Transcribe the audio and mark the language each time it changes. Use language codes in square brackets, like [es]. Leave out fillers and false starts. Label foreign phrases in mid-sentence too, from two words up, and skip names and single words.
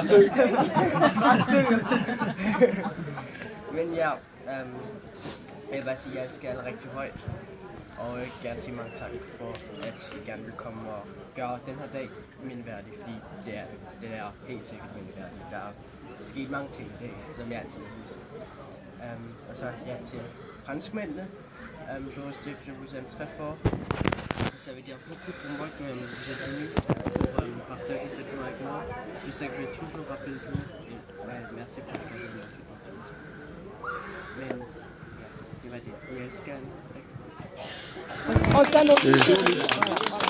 [da] Men ja, jeg vil bare sige, at jeg elsker jer rigtig højt. Og jeg vil gerne sige mange tak for, at I gerne vil komme og gøre den her dag mindeværdig, fordi det er helt sikkert mindeværdig. Der er sket mange ting i dag, som jeg altid vil vise. Og så ja, til franskmændene, [fr] je vous aime très fort. Ça veut dire beaucoup pour moi que vous êtes venus pour partager cette journée avec moi. Je sais que je vais toujours rappeler le jour. Et ouais, merci pour le cadeau, merci pour tout. [da] Men ja, det var det. Jeg elsker jer rigtig. Og der er noget